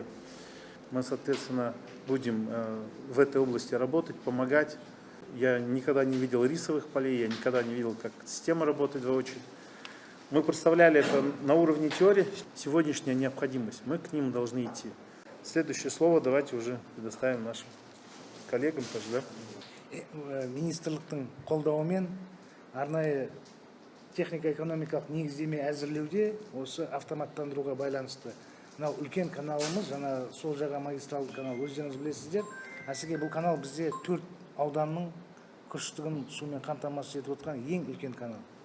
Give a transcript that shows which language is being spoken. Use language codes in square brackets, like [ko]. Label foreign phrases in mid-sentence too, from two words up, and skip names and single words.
[ru] Мы, соответственно, будем в этой области работать, помогать. Я никогда не видел рисовых полей, я никогда не видел, как система работает воочию. Мы представляли это на уровне теории, сегодняшняя необходимость, мы к ним должны идти. Следующее слово давайте уже предоставим нашим коллегам тоже, да? [kk] Министрліктің қолдауымен арнайы техника-экономикалық негіздеме әзірлеуде осы автоматтандыруға байланысты. Мынау үлкен каналымыз, жаңа сол жаға магистралды канал, өздеріңіз білесіздер. Әсіге бұл канал бізде 4 ауданның күріштігін сумен қамтамасыз етіп отқан ең үлкен канал.